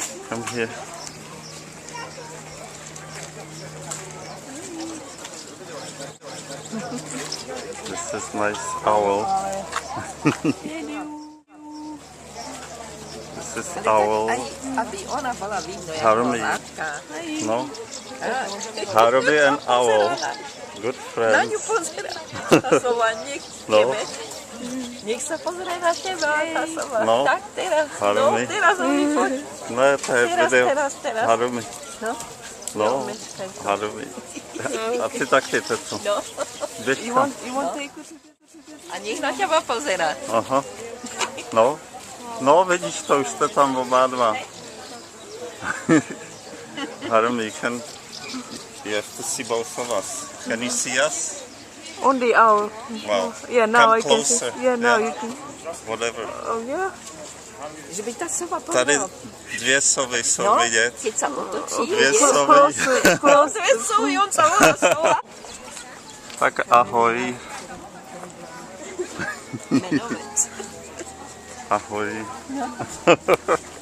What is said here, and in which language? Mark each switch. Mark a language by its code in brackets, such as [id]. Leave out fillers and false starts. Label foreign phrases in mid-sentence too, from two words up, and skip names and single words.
[en] come here. This is nice owl. This is owl. [sk] Aby ona bola vidno, jak Harumi. matka. [en] No. Harumi and owl. Good [sk] Na [en] friends. [sk] ňu pozerá. Tá sova nech No. Nech sa pozrie na teba, tá sova. No. Tak teraz, Harumi. teraz on vypočí. No, to je video. Teraz. Harumi. No. [cs] No, Harumi. A ty taky, Teco. No. Běžka. [sk] A nech na teba pozerá. Aha. No. [cs] No, vidíš to, už jste tam oba dva. Harumi, [en] you have to see both of us. Can you see us? On the owl. Wow. Yeah, now Come I can closer. see. Yeah, now you can. Whatever. Oh, yeah. [sk] Že by tá sova [cs] Tady [sk] pozerala. [cs] dvě sovy jsou [sk] No, [cs] vidět. [sk] keď sa otočí. [cs] Dvě sovy. [en] Close. [sk] Dve sovy, on sa volá sova. Tak ahoj. Menovec. Ahoj.